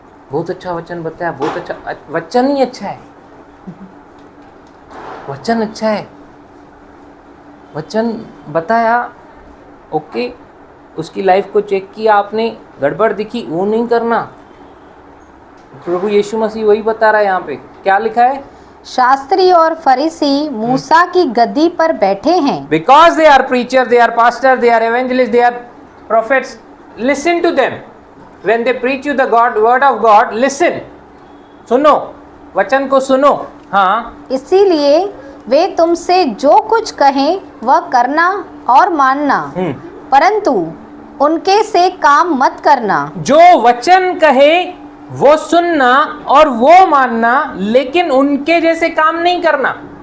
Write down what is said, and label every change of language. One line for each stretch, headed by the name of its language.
Hindi: बहुत अच्छा वचन बताया, बहुत अच्छा वचन ही अच्छा है, वचन अच्छा है, वचन बताया, ओके। उसकी लाइफ को चेक किया आपने, गड़बड़ दिखी, वो नहीं करना। प्रभु यीशु मसीह वही बता रहा है। यहाँ पे क्या लिखा है? शास्त्री और फरीसी मूसा की गद्दी पर बैठे हैं।
English: Because they are preacher, they are pastor, they are evangelist, they are prophets. Listen to them. When they preach you the word of God, listen.
Hindi: सुनो, वचन को सुनो। हाँ, इसीलिए वे तुमसे जो कुछ कहें वह करना और मानना, परंतु उनके से काम मत करना। जो वचन कहे वो सुनना और वो मानना, लेकिन उनके जैसे काम नहीं करना।